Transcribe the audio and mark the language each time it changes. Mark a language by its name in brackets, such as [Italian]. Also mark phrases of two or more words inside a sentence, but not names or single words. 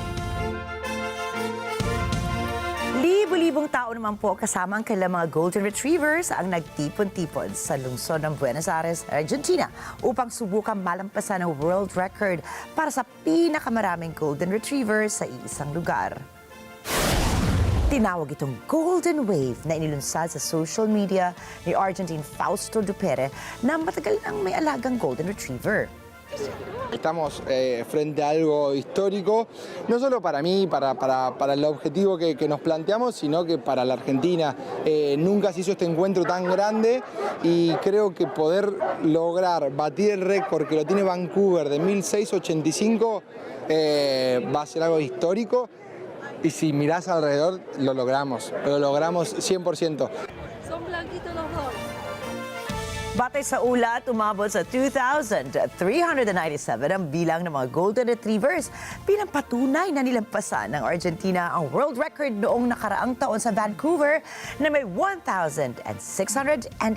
[Filipino] Libo-libong tao naman po kasama ang kailang mga Golden Retrievers ang nagtipon-tipon sa lungsod ng Buenos Aires, Argentina upang subukan malampasan ang [English] world record [Filipino] para sa pinakamaraming Golden Retrievers sa isang lugar. Tinawag itong Golden Wave na inilunsad sa [English] social media [Filipino] ni Argentine Fausto Dupere na matagal nang may alagang Golden Retriever. [Spanish] Estamos frente a algo histórico, no solo para mí, para el objetivo que nos planteamos, sino que para la Argentina. Nunca se hizo este encuentro tan grande y creo que poder lograr batir el récord que lo tiene Vancouver de 1685 va a ser algo histórico y si mirás alrededor lo logramos 100%. Son blanquitos los dos. [Filipino] Batay sa ulat, umabot sa 2,397 ang bilang ng mga Golden Retrievers bilang patunay na nilampasan ng Argentina ang [English] world record [Filipino] noong nakaraang taon sa Vancouver na may 1,685.